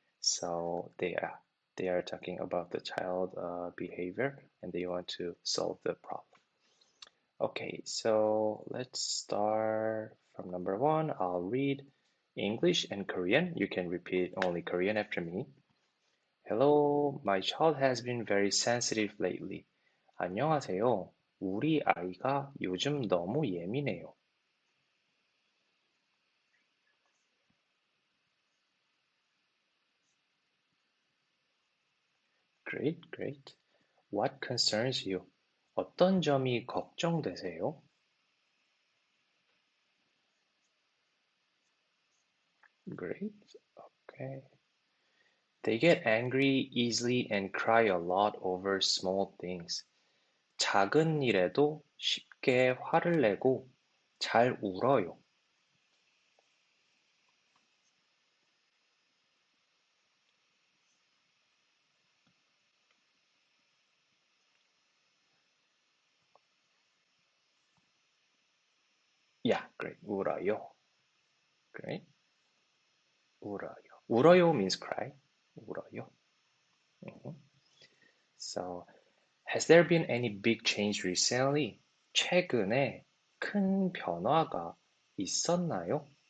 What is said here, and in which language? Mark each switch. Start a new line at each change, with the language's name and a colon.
English: So they are talking about the child behavior and they want to solve the problem. Okay, so let's start from number one. I'll read English and Korean. You can repeat only Korean after me. Hello, my child has been very sensitive lately.
Korean: 안녕하세요. 우리 아이가 요즘 너무 예민해요.
English: Great, great. What concerns you?
Korean: 어떤 점이 걱정되세요?
English: Great. Okay. They get angry easily and cry a lot over small things.
Korean: 작은 일에도 쉽게 화를 내고 잘 울어요.
English: Yeah, great. 울어요. Great. 울어요. 울어요 means cry.
Korean: 울어요. Mhm.
English: So, has there been any big change recently?
Korean: 최근에 큰 변화가 있었나요?